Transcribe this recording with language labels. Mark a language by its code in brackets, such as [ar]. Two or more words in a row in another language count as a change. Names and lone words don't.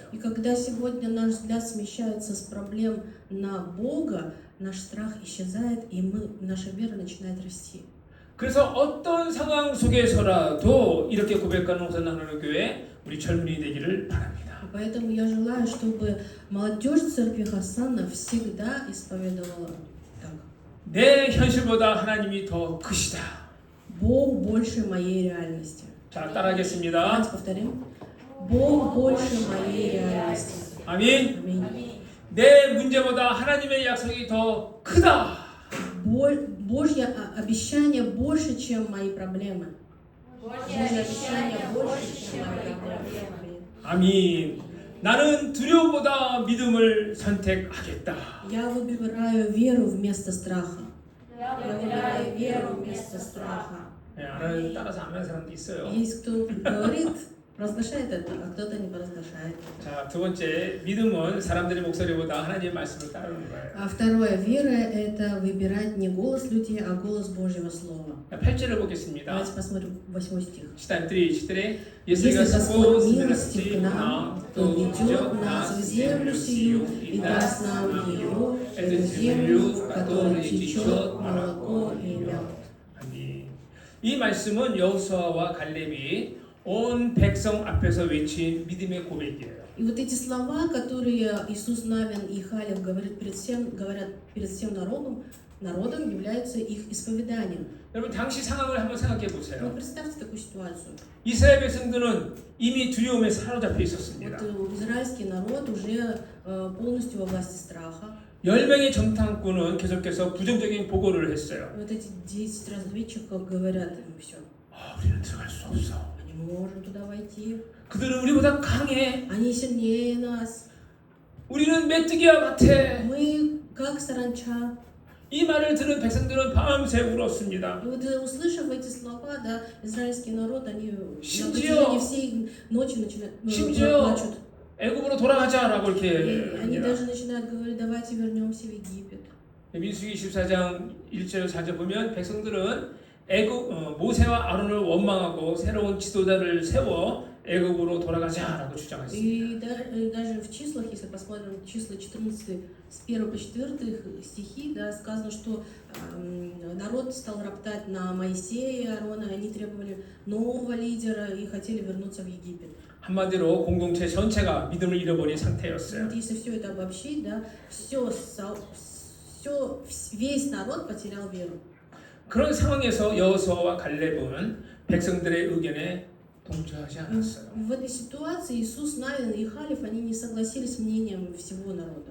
[ru] И когда сегодня наш взгляд смещается с проблем на Бога, наш страх исчезает, и наша вера начинает расти. [ko] 그래서 어떤 상황 속에서라도 이렇게 고백하는 호산나 하나님 교회 우리 젊은이 되기를 바랍니다. [ru] Поэтому я желаю, чтобы молодежь церкви Хасана всегда исповедовала так. [ko] 내 현실보다 하나님이 더 크시다. [ru] Бог больше моей реальности. [ko] 자, 따라하겠습니다. [ru] Давайте повторим. Бог больше моей реальности. [ko] 아멘. [ru] Аминь. [ko] 내 문제보다 하나님의 약속이 더 크다. [ru] Божье обещание больше, чем мои проблемы. Божье обещание больше, чем мои проблемы. [ko] 아멘. 나는 두려움보다 믿음을 선택하겠다. [ru] Я выбираю веру вместо страха. Я выбираю веру вместо страха. [ko] 네, 안 하는 따라서 안 하는 사람도 있어요. [ru] Есть кто говорит, провозглашает это, а кто-то не провозглашает. [ko] 자, 두 번째, 믿음은 사람들의 목소리보다 하나님의 말씀을 따르는 거예요. [ru] А второе, вера – это выбирать не голос людей, а голос Божьего Слова. [ko] 8절을 보겠습니다. [ru] Давайте посмотрим 8 стих. читаем 3-4. Если Если Господь Господь милостив к милостив нам, нам, то ведет нас в землю сию и даст нам ее, эту землю, в которой течет молоко и мед. [ko] 아멘. 이 말씀은 여호수아와 갈렙이 온 백성 앞에서 외친 믿음의 고백이에요. [ru] И вот эти слова, которые Иисус Навин и Халев говорят перед всем народом, являются их исповеданием. [ko] 여러분 당시 상황을 한번 생각해 [ru] Но [ko] 보세요. [ru] представьте такую ситуацию. [ko] 이스라엘 백성들은 이미 두려움에 사로잡혀 있었습니다. [ru] Вот израильский народ уже полностью во власти страха. [ko] 10명의 정탐꾼은 계속해서 부정적인 보고를 했어요. [ru] Вот эти 10 разведчиков говорят им все. [ko] 우리는 들어갈 수 없어. [ru] Мы не можем туда войти. [ko] 그들은 우리보다 강해. [ru] Они сильнее нас. [ko] 우리는 메뚜기와 같아. [ru] Мы как саранча. [ko] 이 말을 들은 백성들은 밤새 울었습니다. [ru] И вот услышав эти слова, да, израильский народ, они на [ko] 심지어 [ru] протяжении всей ночи [ko] 심지어 [ru] плачут. [ko] 애굽으로 돌아가자라고 [ru] И [ko] 이렇게 [ru] они [ko] 합니다. [ru] даже начинают говорить, давайте вернемся в Египет. [ko] 민수기 14장 1절 4절 보면 백성들은 모세와 아론을 원망하고 새로운 지도자를 세워 애굽으로 돌아가자라고 주장했습니다. [ru] И даже в числах, если посмотрим числа 14, с 1 по 4 стихи, да, сказано, что народ стал роптать на Моисея и Аарона, и они требовали нового лидера и хотели вернуться в Египет. [ko] 한마디로 공동체 전체가 믿음을 잃어버린 상태였어요. [ru] Вот если все это обобщить, да, весь народ потерял веру. [ko] 그런 상황에서 여호수아와 갈렙은 백성들의 의견에 동조하지 않았어요. [ru] В этой ситуации Иисус Навин и Халев, они не согласились с мнением всего народа.